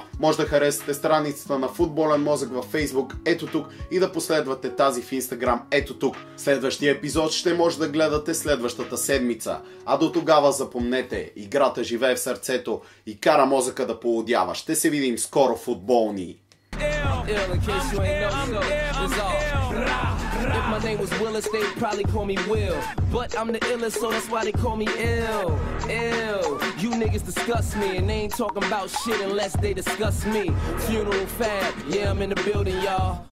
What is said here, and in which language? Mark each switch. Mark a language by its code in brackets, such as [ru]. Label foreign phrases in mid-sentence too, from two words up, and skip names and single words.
[bg] Може да харесате страницата на Футболен мозък във Facebook, ето тук, и да последвате тази в Instagram, ето тук. Следващия епизод ще може да гледате следващата седмица. А до тогава запомнете, играта живее в сърцето и кара мозъка да полудява. Ще се видим скоро, футболни! [en] If my name was Willis, they'd probably call me Will. But I'm the illest, so that's why they call me Ill. You niggas disgust me, and they ain't talking about shit unless they discuss me. Funeral fab, yeah, I'm in the building, y'all.